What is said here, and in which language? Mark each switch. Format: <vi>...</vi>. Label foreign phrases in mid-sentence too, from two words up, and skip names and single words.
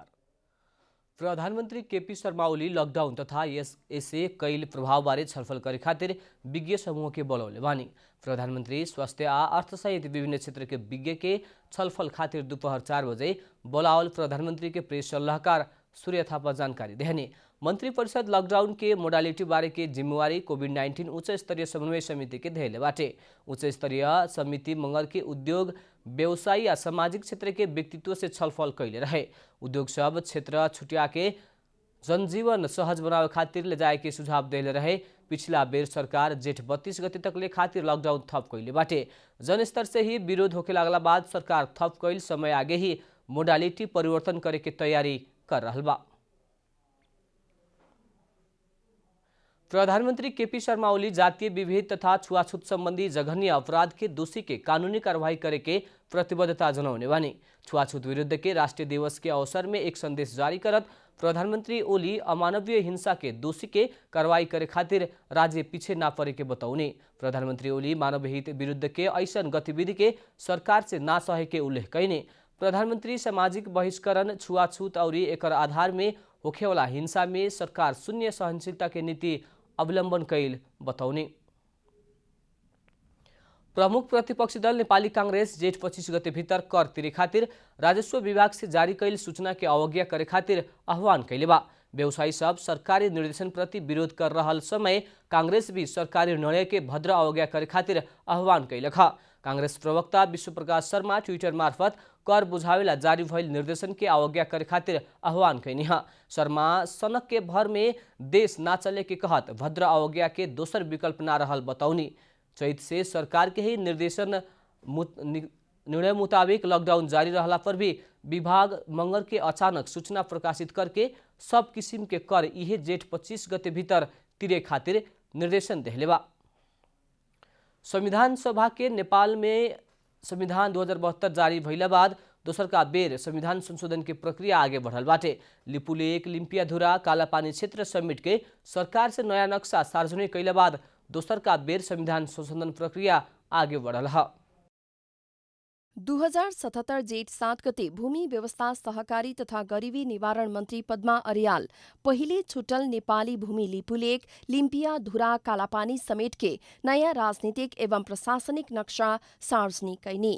<bho>प्रधानमंत्री केपी शर्मा ओली लॉकडाउन तथा यससे कैल प्रभाव बारे छलफल करे खातिर विज्ञ समूह के बोलौले बानी। प्रधानमंत्री स्वास्थ्य आ अर्थ सहित विभिन्न क्षेत्र के विज्ञ के छलफल खातिर दोपहर 4 बजे बोलावल प्रधानमंत्री के प्रेस सलाहकार सूर्य थापा जानकारी देहने। मंत्री परिषद लॉकडाउन के मोडालिटी बारे के जिम्मेवारी कोविड-19 उच्च स्तरीय समन्वय समिति के धेले बाटे। उच्च स्तरीय समिति मंगल के उद्योग, व्यवसायी या सामाजिक क्षेत्र के व्यक्तित्व से छलफल कैले रहे। उद्योग सब क्षेत्र छुटिया के जनजीवन सहज बनावे खातिर ले जाए के सुझाव देले रहे। पिछला बेर सरकार जेठ 32 गते तक ले खातिर लॉकडाउन थप कैले बाटे। जन स्तर से ही विरोध होके लागला बाद सरकार थप कैल समय आगे ही मोडालिटी परिवर्तन करे के तैयारी कर रहल बा। प्रधानमंत्री केपी शर्मा ओली जातीय विभेद तथा छुआछूत संबंधी जघन्य अपराध के दोषी के कानूनी कार्रवाई करे के प्रतिबद्धता जनाउने बानी। छुआछूत विरुद्ध के राष्ट्रीय दिवस के अवसर में एक संदेश जारी करत प्रधानमंत्री ओली अमानवीय हिंसा के दोषी के कार्रवाई करे खातिर राज्य पीछे ना पड़े के बताउने। प्रधानमंत्री ओली मानव हित विरुद्ध के ऐसन गतिविधि के सरकार से ना सहे के उल्लेख कैने। प्रधानमंत्री सामाजिक बहिष्करण, छुआछूत और एकर आधार में होखेवाला हिंसा में सरकार शून्य सहनशीलता के नीति अवलंबन कैल बताउने। प्रमुख प्रतिपक्षी दल नेपाली कांग्रेस जेठ 25 गते भीतर कर तिरे खातिर राजस्व विभाग से जारी कैल सूचना के अवज्ञा करे खातिर आह्वान कैले बा। व्यवसायी सब सरकारी निर्देशन प्रति विरोध कर रहल समय कांग्रेस भी सरकारी निर्णय के भद्र अवज्ञा करे खातिर आह्वान कैलक। कांग्रेस प्रवक्ता विश्व प्रकाश शर्मा ट्विटर मार्फत कर बुझावेला जारी भइल निर्देशन के अवज्ञा करे खातिर आह्वान कैनी। शर्मा सनक के भर में देश ना चले के कहत भद्र अवज्ञा के दोसर विकल्प ना रहल बताउनी। चैत से सरकार के ही निर्णय मुताबिक लॉकडाउन जारी रहला पर भी विभाग मंगर के अचानक सूचना प्रकाशित करके सब किसिम के कर इहे जेठ 25 गते भीतर तिरे खातिर निर्देशन देहले बा। संविधान सभा के नेपाल में संविधान 2072 जारी भइला बाद दोसर का बेर संविधान संशोधन के प्रक्रिया आगे बढ़ल बाटे। लिपुलेक, लिम्पियाधुरा, कालापानी क्षेत्र समिट के सरकार से नया नक्शा सार्वजनिक कैला बाद दोसर का बेर संविधान संशोधन प्रक्रिया आगे बढ़ल है। 2077 जेठ 7 गते भूमि व्यवस्था, सहकारी तथा गरीबी निवारण मन्त्री पद्मा अर्याल पहिले छुटल नेपाली भूमि लिपुलेक, लिम्पियाधुरा, कालापानी समेत के नयाँ राजनीतिक एवं प्रशासनिक नक्शा सार्वजनिक कैनी।</bho>